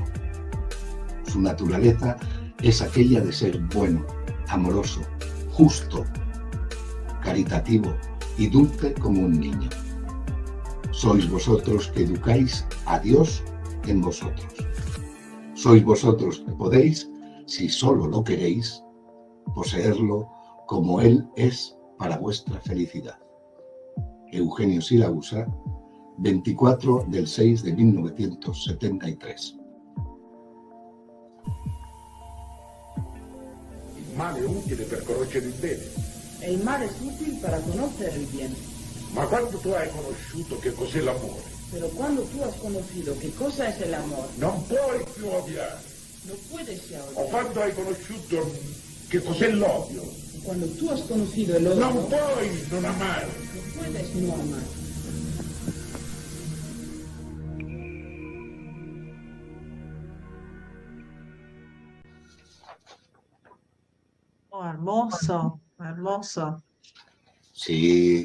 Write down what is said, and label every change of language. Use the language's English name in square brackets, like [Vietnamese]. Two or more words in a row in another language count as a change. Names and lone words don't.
[Spanish] Su naturaleza es aquella de ser bueno, amoroso, justo, caritativo y dulce como un niño. Sois vosotros que educáis a Dios en vosotros. Sois vosotros que podéis, si solo lo queréis, poseerlo como Él es para vuestra felicidad. Eugenio Siragusa, 24/6/1973. [Italian] Il male è utile per conoscere il bene. [Spanish] E [Italian] il male [Spanish] es útil para conocer el bien. [Italian] Ma quando tu hai conosciuto che cos'è l'amore, [Spanish] Pero cuando tú has conocido qué cosa es el amor, [Italian] non puoi più odiare. [Spanish] no puedes ya O odiar. [Italian] quando hai conosciuto che cos'è l'odio, [Spanish] Cuando tú has conocido el odio, [Italian] non [Spanish] no [Italian] puoi non amare. [Spanish] puedes no amar. Oh, hermoso, hermoso. Sí,